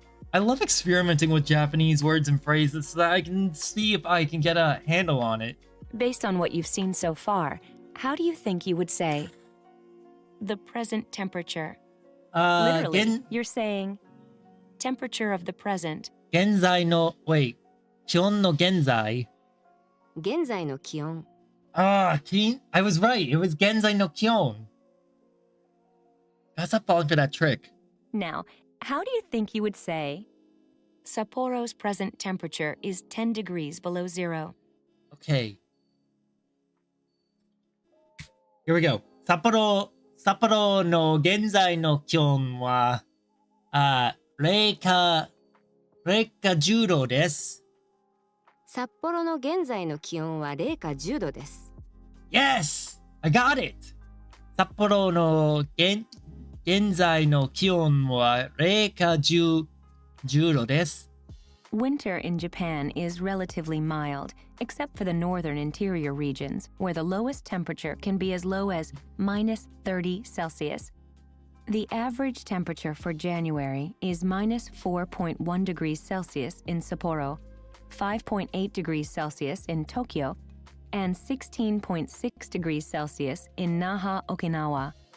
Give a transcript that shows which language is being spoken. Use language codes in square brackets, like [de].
[en] I love experimenting with Japanese words and phrases so that I can see if I can get a handle on it. Based on what you've seen so far, how do you think you would say the present temperature? Literally, you're saying temperature of the present. [ja] 現在の wait 気温の現在現在の気温 [en] I was right. It was 現在の気温. Gotta stop falling for that trick. Now, how do you think you would say Sapporo's present temperature is 10 degrees below zero? Okay. Here we go. [ja] 札幌の現在の気温は零下10度です。札幌の現在の気温は零下10度です [en] Yes! I got it! 札幌の現在の気温は零下10度です。 Winter in Japan is relatively mild, except for the northern interior regions, where the lowest temperature can be as low as minus 30 Celsius. The average temperature for January is minus 4.1 degrees Celsius in Sapporo, 5.8 degrees Celsius in Tokyo, and 16.6 degrees Celsius in Naha, Okinawa.